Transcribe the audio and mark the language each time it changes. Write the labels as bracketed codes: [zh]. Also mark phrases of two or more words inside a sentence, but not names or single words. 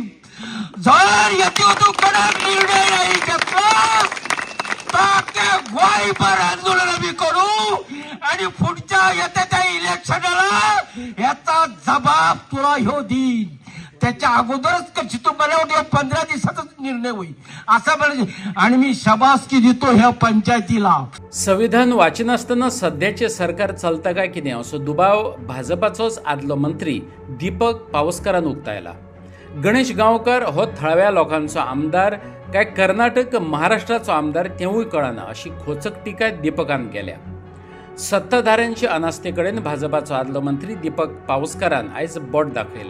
[mr] जर येतो तू कडक निर्णय नाही घेतला गोळीबार आंदोलन आम्ही करू आणि पुढच्या येत्या इलेक्शनला याचा जबाब तुला ह्यो देईन. त्याच्या अगोदरच कशी तू मला वाटतं 15 दिवसाचाच निर्णय होईल असं म्हणजे. आणि मी शाबासकी देतो ह्या पंचायतीला. [kok] संविधान वाचन असताना सध्याचे सरकार चलता काय की नाही असो दुबाव भाजपाचोच आदलो मंत्री दीपक पावसकरान उक्तायला. गणेश गांवकर हो थळव्या लोकांचो आमदार काय कर्नाटक महाराष्ट्राचो आमदार तेवूय कळना अशी खोचक टिका दीपकान केल्या. सत्ताधाऱ्यांचे अनास्थेकडेन भाजपाचो आदलो मंत्री दीपक पावसकरान आयज बोट दाखयलें.